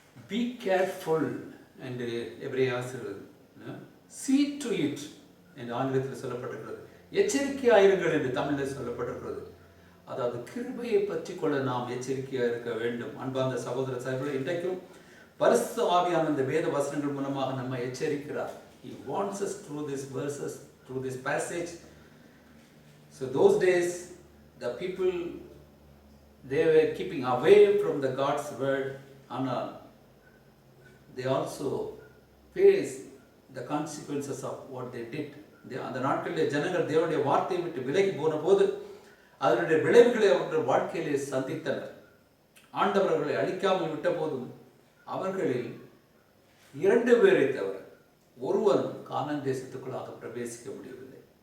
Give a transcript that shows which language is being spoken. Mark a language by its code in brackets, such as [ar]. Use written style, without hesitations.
[en] Be careful [ta] என்று எபிரேய ஆசிரியர் [en] see to it [ta] என்று ஆங்கிலத்தில் சொல்லப்பட்டிருக்கிறது. எச்சரிக்கையாயிருங்கள் என்று தமிழில் சொல்லப்பட்டிருக்கிறது. அதாவது கிருபையை பற்றி கொள்ள நாம் எச்சரிக்கையாக இருக்க வேண்டும். அன்பார்ந்த சகோதர சகோதரர்களே, இன்றைக்கும் பரிசுத்த ஆவியான இந்த வேத வசனங்கள் மூலமாக நம்ம எச்சரிக்கிறார். [en] He wants us through these verses, through this passage. So those days the people, they were keeping away from the God's word, and they also faced the consequences of what they did. [ta] அந்த நாட்களில் ஜனங்கள் தேவனுடைய வார்த்தையை விட்டு விலகி போன போது அதனுடைய விளைவுகளை அவர்கள் வாழ்க்கையிலே சந்தித்தனர். ஆண்டவர் அவர்களை அழிக்காமல் விட்ட போதும் அவர்களில் 2 பேரை தவிர ஒருவரும் கானான் தேசத்துக்குள்ளாக பிரவேசிக்க முடியவில்லை.